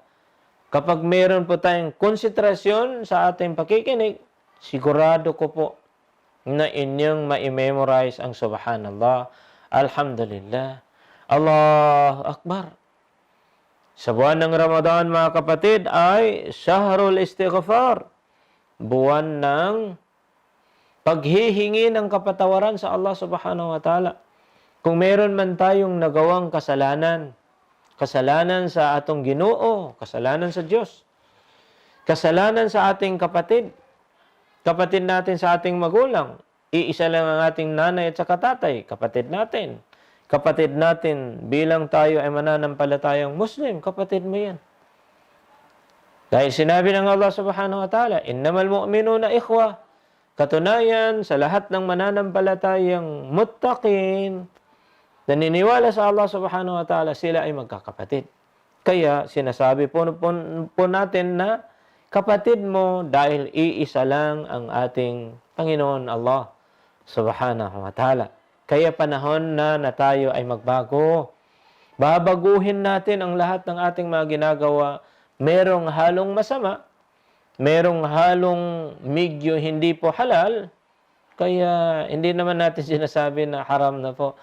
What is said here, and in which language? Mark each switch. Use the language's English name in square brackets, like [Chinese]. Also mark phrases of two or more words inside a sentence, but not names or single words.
[Filipino] Kapag meron po tayong konsentrasyon sa ating pakikinig, sigurado ko po na inyong ma-memorize ang [Arabic] سبحان الله الحمد لله الله أكبر. [Filipino] Sa buwan ng Ramadan, mga kapatid, ay [Arabic] شهر الاستغفار. [Filipino] Buwan ng paghihingi ng kapatawaran sa Allah [Arabic] سبحانه وتعالى. [Filipino] Kung meron man tayong nagawang kasalanan, kasalanan sa [Cebuano] atong Ginoo, [Filipino] kasalanan sa Diyos, kasalanan sa ating kapatid, kapatid natin sa ating magulang, iisa lang ang ating nanay at saka tatay, kapatid natin. Kapatid natin, bilang tayo ay mananampalatayang Muslim, kapatid mo yan. Dahil sinabi ng Allah [Arabic] سبحانه وتعالى, إنما المؤمنون إخوة. [Filipino] Katunayan, sa lahat ng mananampalatayang muttaqin, naniniwala sa Allah [Arabic] سبحانه وتعالى, [Filipino] sila ay magkakapatid. Kaya sinasabi po natin na kapatid mo dahil iisa lang ang ating Panginoon Allah [Arabic] سبحانه وتعالى. [Filipino] Kaya panahon na tayo ay magbago. Babaguhin natin ang lahat ng ating mga ginagawa. Merong halong masama, merong halong medyo hindi po halal, kaya hindi naman natin sinasabi na haram na po.